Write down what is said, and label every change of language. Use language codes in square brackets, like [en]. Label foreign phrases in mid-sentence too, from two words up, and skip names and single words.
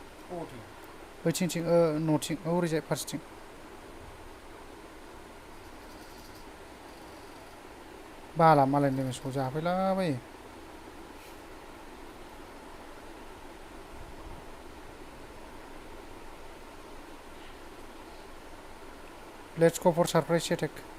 [brx] अबावथो बैथिंथिं न'थिं ओरैजाय फारसेथिं बाला मालायनि डेमेजखौ जाफैलाबायो [en] Let's go for surprise attack.